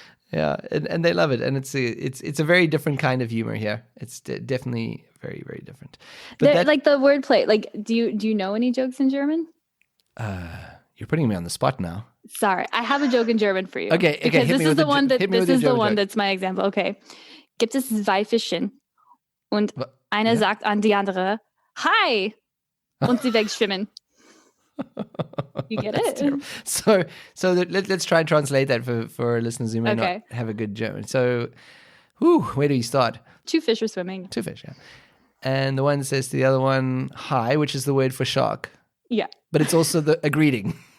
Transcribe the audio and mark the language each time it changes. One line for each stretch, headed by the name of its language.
English: Yeah, and they love it, and it's a very different kind of humor here. It's definitely very, very different. But like the wordplay. Like, do you know any jokes in German? You're putting me on the spot now. Sorry, I have a joke in German for you. Okay, because this is the one that's my example.
German: Okay, gibt es zwei Fischchen und einer sagt an die andere Hi und sie wegschwimmen.
English: You get it? Terrible. So let's try and translate that for our listeners who may not have a good German. So, where do you start? Two fish are swimming. Two fish, yeah. And the one says to the other one, hi, which is the word for shark. Yeah. But it's also a greeting.